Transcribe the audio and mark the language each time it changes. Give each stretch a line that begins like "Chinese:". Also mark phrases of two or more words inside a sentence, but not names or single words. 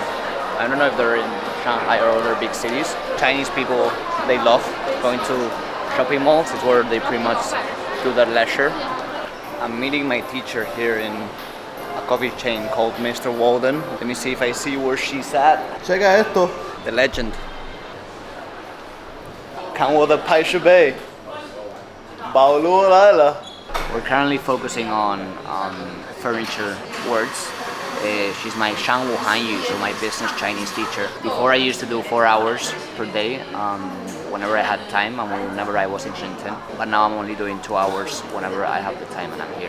English: I don't know if they're in Shanghai or other big cities. Chinese people, they love going to shopping malls. It's where they pretty much do their leisure. I'm meeting my teacher here in a coffee chain called Mr. Walden. Let me see if I see where she's at.
Spanish: Checa esto.
English: The legend.
Chinese: 看我的拍摄杯。保罗来了。
English: We're currently focusing on furniture words. She's my
Chinese: 商务汉语,
English: so my business Chinese teacher. Before I used to do 4 hours per day, whenever I had time and whenever I was in Shenzhen. But now I'm only doing 2 hours whenever I have the time and I'm here.